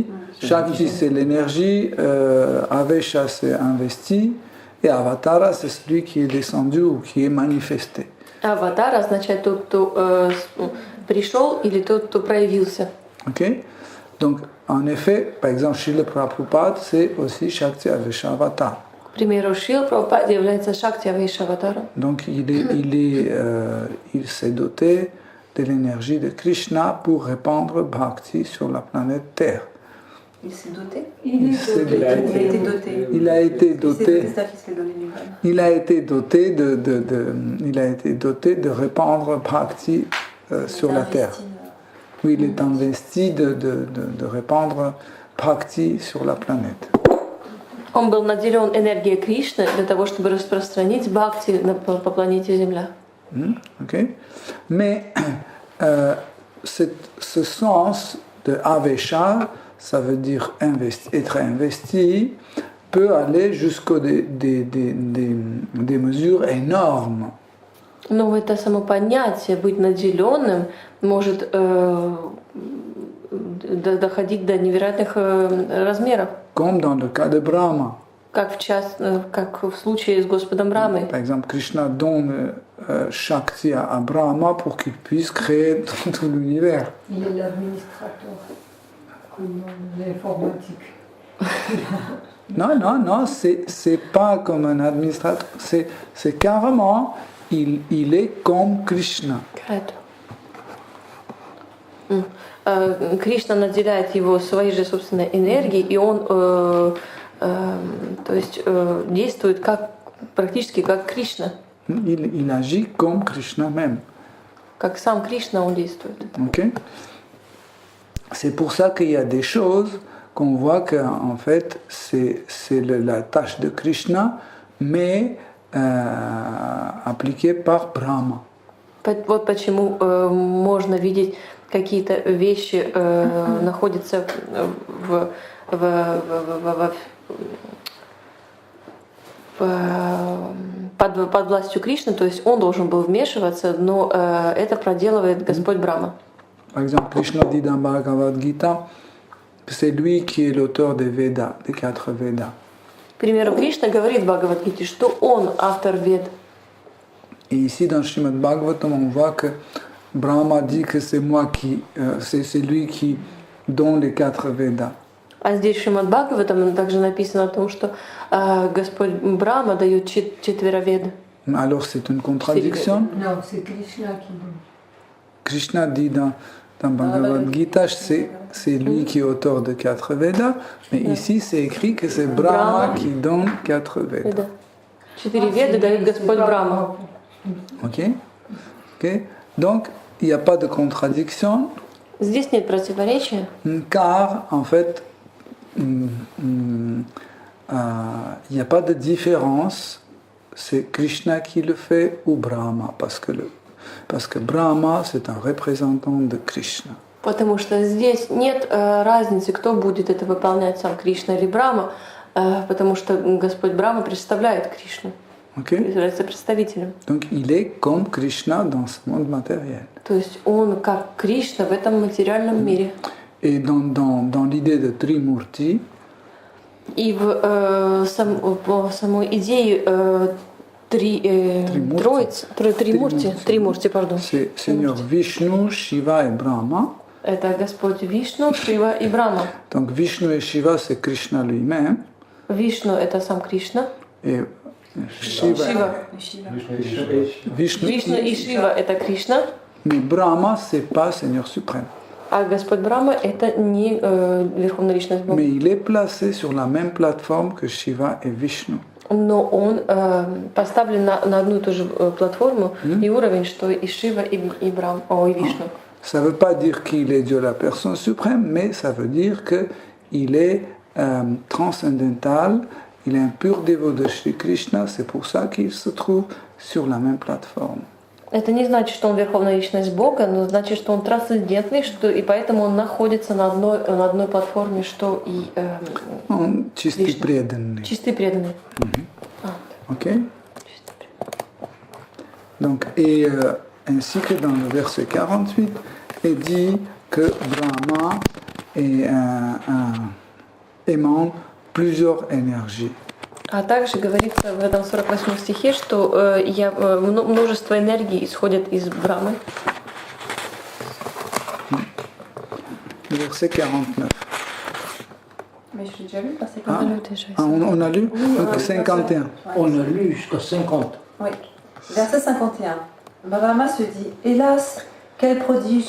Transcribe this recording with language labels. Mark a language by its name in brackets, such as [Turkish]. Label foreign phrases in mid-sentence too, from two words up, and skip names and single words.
[French] Shakti, c'est l'énergie. Avesha, c'est investi. Et Avatara, c'est celui qui est descendu ou qui est manifesté. [Russian] Аватар означает тот, кто пришел, или тот, кто проявился. [French] Ok? Donc, en effet, par exemple, Srila Prabhupada, c'est aussi Shakti Avesha Avatar. [Russian] К примеру, Шрила Прабхупада является Шакти Авейша Аватаром. [French] Donc, il s'est doté de l'énergie de Krishna pour répandre Bhakti sur la planète Terre. Il s'est doté. Il s'est est doté. Il a été doté. C'est ça qui se l'est donné lui-même. Il a été doté de répandre Bhakti sur la terre. Oui, il est investi de répandre Bhakti sur la planète. [Russian] Он был наделен энергией Кришны для того, чтобы распространить бхакти по планете Земля. Okay? [French] Mais ce sens de Avesha, ça veut dire être investi, peut aller jusqu'à des mesures énormes. [Russian] Но это само понятие быть наделенным может доходить до невероятных размеров. [French] Comme dans le cas de Brahma. [Russian] Как в случае с Господом Брамой. [French] Par exemple, Krishna donne Shakti à Brahma pour qu'il puisse créer tout l'univers. Il est l'administrateur, comme l'informatique. Non, c'est pas comme un administrateur, c'est carrément, il est comme Krishna. [Russian] Кришна наделяет его своей же собственной энергией, и он то есть, действует практически как Кришна. [French] Il agit comme Krishna même. [Russian] Как сам Кришна он действует. Okay? [French] C'est pour ça qu'il y a des choses qu'on voit qu'en fait c'est la tâche de Krishna, mais appliquée par Brahma. [Russian] Вот почему можно видеть какие-то вещи находятся под властью Кришны, то есть он должен был вмешиваться, но это проделывает Господь Брахма. [French] Par exemple, Krishna dit dans Bhagavad Gita que c'est lui qui est l'auteur des Védas, des 4 Védas. [Russian] К примеру, Кришна говорит в Бхагавад-гите, что он автор Вед. [French] Et ici dans Srimad Bhagavatam, on voit que Brahma dit que c'est c'est lui qui donne les 4 Védas. [Russian] А здесь в Шримад Бхагаватам также написано о том, что Господь Брахма дает 4 Веды. [French] Alors c'est une contradiction. Non, c'est Krishna qui dit. Krishna dit dans Bhagavad Gita, c'est lui qui est auteur de 4 Védas, mais ici c'est écrit que c'est Brahma qui donne 4 Védas. [Russian] 4 Веды дает Господь Брахма. Ok? [French] Donc il n'y a pas de contradiction. [Russian] Здесь нет противоречия. [French] Car en fait, il n'y a pas de différence, c'est Krishna qui le fait ou Brahma, parce que Brahma c'est un représentant de Krishna. [Russian] Потому что здесь нет разницы, кто будет это выполнять, сам Кришна или Брахма, потому что Господь Брахма представляет Кришну, является представителем. [French] Donc il est comme Krishna dans ce monde matériel. [Russian] То есть он как Кришна в этом материальном мире. [French] Et dans l'idée de Trimurti, [Russian] и в самой идее Тримурти, пардон. [French] C'est Seigneur Vishnu, Shiva et Brahma. [Russian] Это Господь Вишну, Шива и Брахма. [French] Donc Vishnu et Shiva c'est Krishna lui-même. [Russian] Vishnu это сам Кришна. [French] Et Shiva. [Russian] Vishnu и Шива это Кришна. [French] Mais Brahma c'est pas Seigneur suprême. [Russian] А Господь Брахма это не Верховная Личность Бога. [French] Mais il est placé sur la même plateforme que Shiva et Vishnu. [Russian] Но он поставлен на одну и ту же платформу и уровень, что и Шива, и Вишну. [French] Ça ne veut pas dire qu'il est Dieu la personne suprême, mais ça veut dire qu'il est transcendantal, il est un pur dévot de Shri Krishna, c'est pour ça qu'il se trouve sur la même plateforme. [Russian] Это не значит, что он Верховная Личность Бога, но значит, что он трансцендентный, и поэтому он находится на одной платформе, что и Чистый преданный. Чистый преданный. Ok. [French] Donc, et ainsi que dans le verset 48, il dit que Brahma émane plusieurs énergies. [Russian] А также говорится в этом 48 стихе, что множество энергий исходят из Брамы. [French] Verset 49. Mais je l'ai déjà lu, parce que On a lu donc 51. On a lu jusqu'à 50. Oui. Verset 51. Brahma se dit: Hélas, quel prodige!